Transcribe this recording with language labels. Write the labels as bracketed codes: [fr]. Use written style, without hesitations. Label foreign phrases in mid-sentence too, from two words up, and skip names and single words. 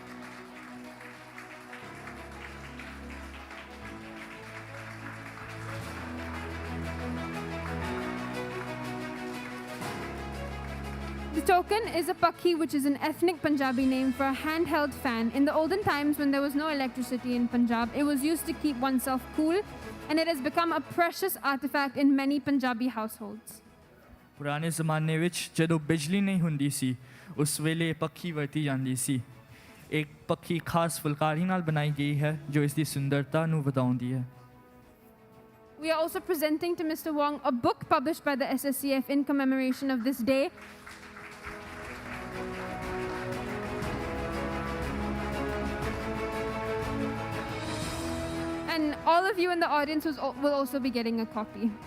[en] The token is a pakhi, which is an ethnic Punjabi name for a handheld fan. In the olden times, when there was no electricity in Punjab, it was used to keep oneself cool, and it has become a precious artifact in many Punjabi households. [pa] ਪੁਰਾਣੇ ਜ਼ਮਾਨੇ ਵਿੱਚ ਜਦੋਂ ਬਿਜਲੀ ਨਹੀਂ ਹੁੰਦੀ ਸੀ ਉਸ ਵੇਲੇ ਪੱਖੀ ਵਰਤੀ ਜਾਂਦੀ ਸੀ ਇੱਕ ਪੱਖੀ ਖਾਸ ਫੁਲਕਾਰੀ ਨਾਲ ਬਣਾਈ ਗਈ ਹੈ ਜੋ ਇਸ ਦੀ ਸੁੰਦਰਤਾ ਨੂੰ ਵਧਾਉਂਦੀ ਹੈ [en] We are also presenting to Mr. Wong a book published by the SSCF in commemoration of this day. And all of you in the audience will also be getting a copy.